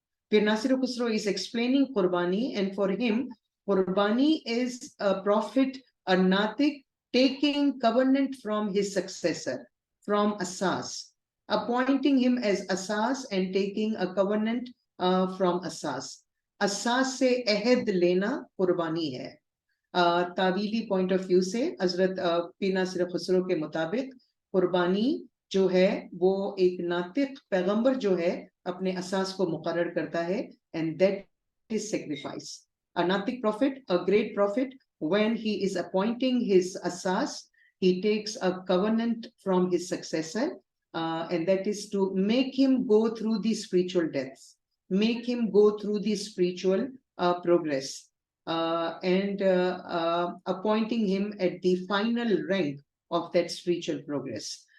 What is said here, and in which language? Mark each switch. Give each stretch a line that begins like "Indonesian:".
English: Pir Nasir Khusro is explaining Qurbani, and for him, Qurbani is a prophet, a natik, taking covenant from his successor, from Asas, appointing him as Asas and taking a covenant from Asas.
Hindi: Asas se ahd lena Qurbani hai. तावीली point of view से हजरत पीर नासिर खुसरो के मुताबिक कुर्बानी जो है वो एक नातिक पैगंबर जो है अपने असास को मुकर्रर करता है,
English: And that is sacrifice. A नातिक prophet, a great prophet, when he is appointing his asas, he takes a covenant from his successor, and that is to make him go through the spiritual deaths, make him go through the spiritual progress, and appointing him at the final rank of that spiritual progress.